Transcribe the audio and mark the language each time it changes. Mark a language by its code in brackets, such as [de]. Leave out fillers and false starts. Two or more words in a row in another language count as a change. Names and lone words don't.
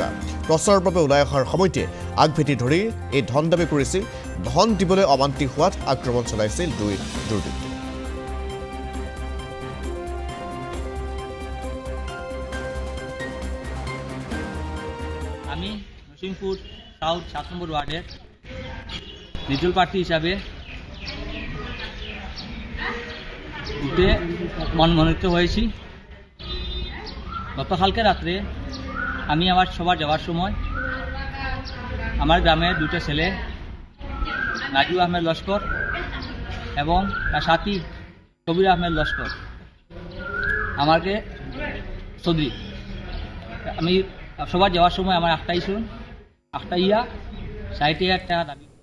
[as] প্ৰচাৰৰ বাবে ওলাই অহাৰ সময়তে আগভেটি ধৰি এই ধন দাবী কৰিছিল। ধন দিবলৈ অমান্তি হোৱাত আক্ৰমণ চলাইছিল দুই দুৰ্বৃত্তই। [bn] আমি নরসিংপুর সাউথ ৭ নম্বর ওয়ার্ডের নির্দল প্রার্থী হিসাবে ভোটে মনোনীত হয়েছি। গতকালকে রাত্রে আমি আমার সভা যাওয়ার সময় আমার গ্রামের দুটো ছেলে নাজু আহমেদ লস্কর এবং তার সাথী কবির আহমেদ লস্কর আমাকে চৌধুরী আমি সবার যাওয়ার সময় আমার একটা ইয়া ৬০,০০০ টাকা দাবি।